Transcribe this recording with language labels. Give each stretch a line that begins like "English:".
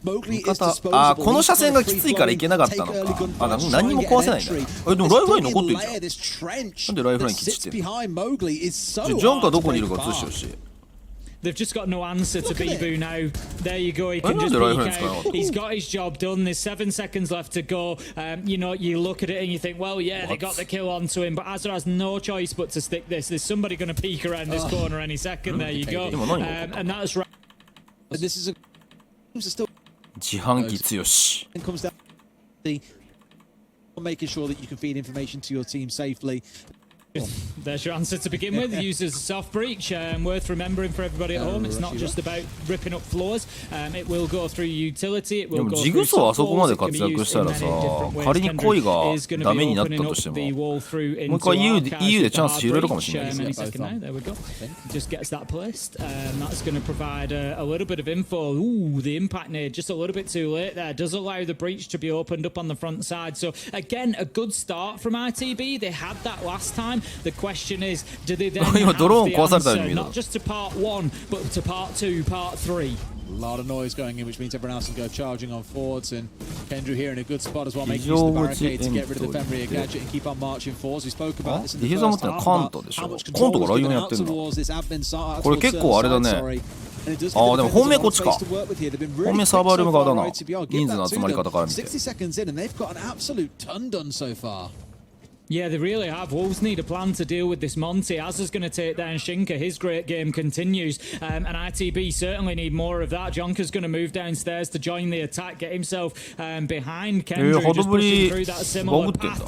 Japanese: 味方、あー、この車線がきついからいけなかったのか。あ、何にも壊せないんだ。でもライフライン残ってるじゃん。なんでライフライン切っちゃってんの。ジョンカどこにいるか映してほしい。
English: They've just got no answer to Bibu now. There you go. He can just peek out. He's got his job done. There's 7 seconds left to go. You know, you look at it and you think, well, yeah, they got the kill onto him. But Azra has no choice but to stick this. There's somebody going to peek around this corner any second. There you go. And that's right. This is still
Japanese: 自販機強し。
English: comes down to making sure that you can feed information to your team safely. There's your answer to begin with. Uses a soft breach. Worth remembering for everybody at home. It's not just about ripping up floors. It will go through utility. It will go through
Japanese: ジグソーあそこまで活躍したらさ、仮に恋がダメになったとしても、もう一回 EU でチャンス広げるかもしれないですね。
English: Just gets that placed. That's going to provide a little bit of info. Ooh, the impact nade just a little bit too late there. Does allow the breach to be opened up on the front side. So again, a good start from ITB. They had that last time. The question is, do they then have the answer not just to part 1, but to part 2, part 3? A lot of noise going in, which means everyone else can go charging on forwards, and Kendra here in a good spot as well, making use of the barricade to get rid of the Fenrir gadget and keep on marching forwards. We spoke about this in the first half, about how much control is given out towards this admin side.
Japanese: これ結構あれだね。ああ、でも本命こっちか。本命サーバールーム側だな。人数の集まり方から見て。
English: 60 seconds in, and they've got an absolute ton done so far. Yeah, they really have. Wolves need a plan to deal with this Monty. Azza's going to take down Shinka. His great game continues. And ITB certainly need more of that. Jonka's going to move downstairs to join the attack, get himself behind Kendra, just pushing through that similar path.